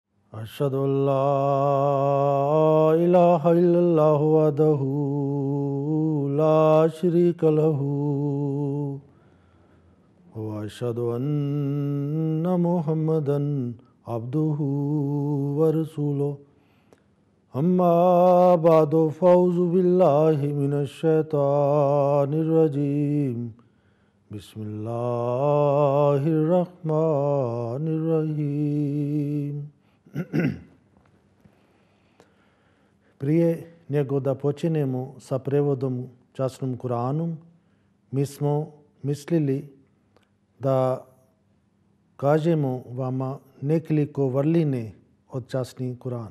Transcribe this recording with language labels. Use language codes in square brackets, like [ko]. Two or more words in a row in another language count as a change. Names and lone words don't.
[ar] أشهد أن لا إله إلا الله وحده لا شريك له وأشهد أن محمدا عبده ورسوله أما بعد فأعوذ بالله من الشيطان الرجيم بسم الله الرحمن الرحيم. [bs] Prije nego da počinemo sa prevodom časnom Kur'anu, mi smo mislili da kažemo vama nekoliko vrline od časni Kur'an.